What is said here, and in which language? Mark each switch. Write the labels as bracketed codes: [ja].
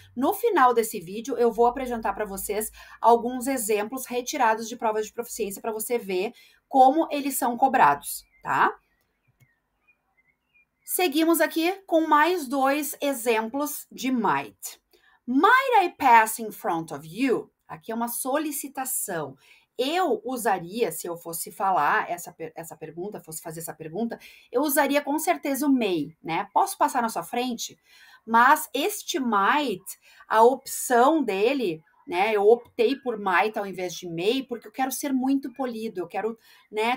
[pt] No final desse vídeo, eu vou apresentar para vocês alguns exemplos retirados de provas de proficiência para você ver como eles são cobrados, tá? Seguimos aqui com mais 2 exemplos de might. [en] Might I pass in front of you? [pt] Aqui é uma solicitação. Eu usaria, se eu fosse falar essa pergunta, fosse fazer essa pergunta, eu usaria com certeza o may, né? Posso passar na sua frente? Mas este might, a opção dele, né? Eu optei por might ao invés de may, porque eu quero ser muito polido, eu quero, né?